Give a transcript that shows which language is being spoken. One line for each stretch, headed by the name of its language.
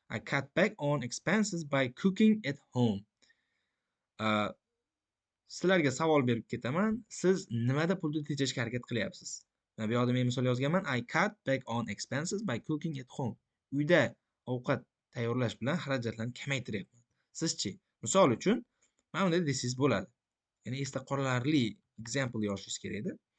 English: I cut back on expenses by cooking at home.
Uzbek: Sizlarga savol berib ketaman. Siz nimada pulni tejashga harakat qilyapsiz? Bu yoqda men misol yozganman.
English: I cut back on expenses by cooking at home.
Uzbek: Uyda ovqat tayyorlash bilan xarajatlarni kamaytiryapman. Sizchi? Misol uchun, mana bunday desangiz bo'ladi. Ya'ni esda qolarli example yozishingiz kerak edi.